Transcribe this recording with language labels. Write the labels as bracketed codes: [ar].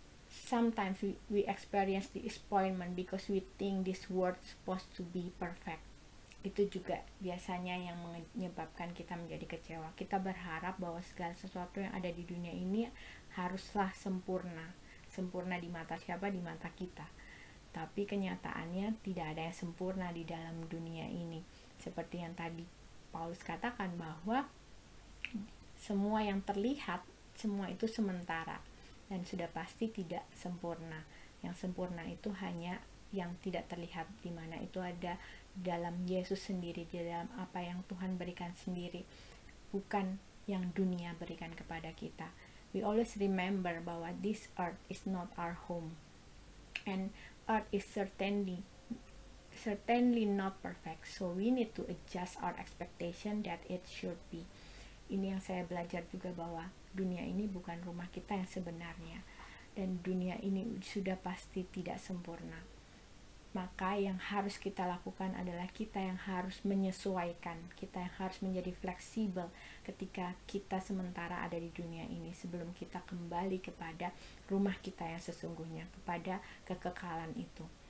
[en] Sometimes we experience disappointment because we think this world supposed to be perfect. [id] Itu juga biasanya yang menyebabkan kita menjadi kecewa. Kita berharap bahwa segala sesuatu yang ada di dunia ini haruslah sempurna. Sempurna di mata siapa? Di mata kita. Tapi kenyataannya tidak ada yang sempurna di dalam dunia ini. Seperti yang tadi Paulus katakan, bahwa semua yang terlihat, semua itu sementara dan sudah pasti tidak sempurna. Yang sempurna itu hanya yang tidak terlihat, di mana itu ada dalam Yesus sendiri, di dalam apa yang Tuhan berikan sendiri, bukan yang dunia berikan kepada kita. [en] We always remember bahwa this earth is not our home, and earth is certainly not perfect, so we need to adjust our expectation that it should be. [id] Ini yang saya belajar juga, bahwa dunia ini bukan rumah kita yang sebenarnya, dan dunia ini sudah pasti tidak sempurna. Maka yang harus kita lakukan adalah kita yang harus menyesuaikan, kita yang harus menjadi fleksibel ketika kita sementara ada di dunia ini, sebelum kita kembali kepada rumah kita yang sesungguhnya, kepada kekekalan itu.